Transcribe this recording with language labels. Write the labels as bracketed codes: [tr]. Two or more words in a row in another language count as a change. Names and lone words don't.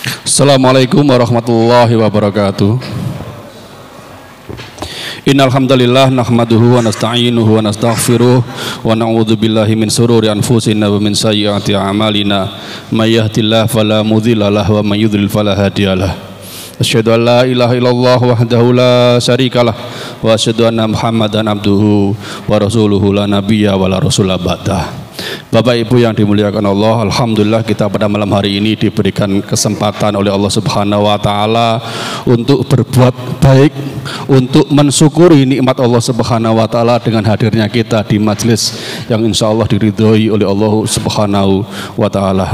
[ar] السلام عليكم ورحمة الله وبركاته. إن الحمد لله نحمده ونستعينه ونستغفره ونعوذ بالله من شرور أنفسنا ومن سيئات أعمالنا من يهده الله فلا مضل له ومن يضلل فلا هادي له. أشهد أن لا إله إلا الله وحده لا شريك له وأشهد أن محمدا عبده ورسوله لا نبي ولا رسول بعده. [id] Bapak Ibu yang dimuliakan Allah, alhamdulillah kita pada malam hari ini diberikan kesempatan oleh Allah [ar] Subhanahu wa taala [id] untuk berbuat baik, untuk mensyukuri nikmat Allah [ar] Subhanahu wa taala [id] dengan hadirnya kita di majelis yang [ar] insya Allah [id] diridhoi oleh Allah [ar] Subhanahu wa taala.